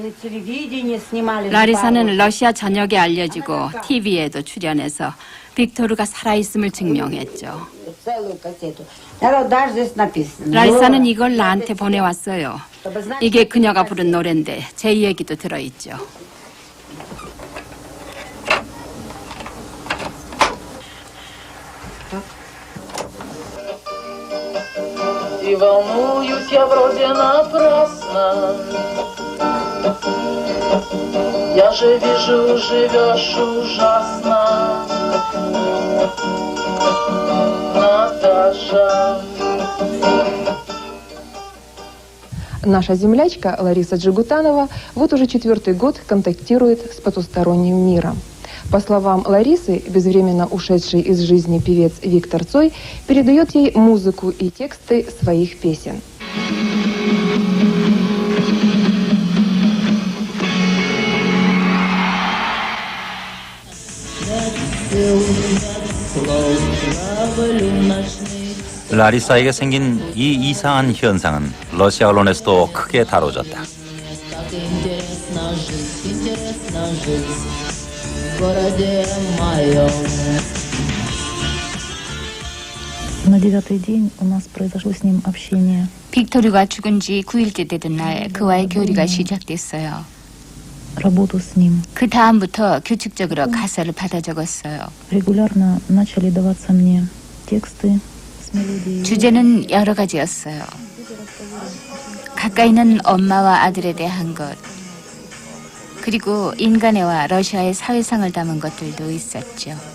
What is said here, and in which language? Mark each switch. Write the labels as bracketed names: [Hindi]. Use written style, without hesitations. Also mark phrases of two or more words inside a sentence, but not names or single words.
[Korean] 라리사는 러시아 전역에 알려지고 TV에도 출연해서 빅토르가 살아있음을 증명했죠. 라리사는 이걸 나한테 보내왔어요. 이게 그녀가 부른 노래인데 제 얘기도 들어있죠. [Russian] И волнуюсь я вроде напрасно. Я же вижу, живешь ужасно, Наташа. Наша землячка Лариса Джигутанова вот уже 4-й год контактирует с потусторонним миром. По словам Ларисы, безвременно ушедший из жизни певец Виктор Цой передает ей музыку и тексты своих песен. [Korean] 라리사에게 생긴 이 이상한 현상은 러시아 언론에서도 크게 다뤄졌다. [Russian] На 9-й день у нас произошло с ним общение. [Korean] 빅토르가 죽은 지 9일째 되던 날 그와의 교류가 시작됐어요. [Russian] Работу с ним. [Korean] 그 다음부터 규칙적으로 가사를 받아 적었어요. [Russian] Регулярно начали даваться мне тексты с мелодией. [Korean] 주제는 여러 가지였어요. 가까이는 엄마와 아들에 대한 것, 그리고 인간애와 러시아의 사회상을 담은 것들도 있었죠.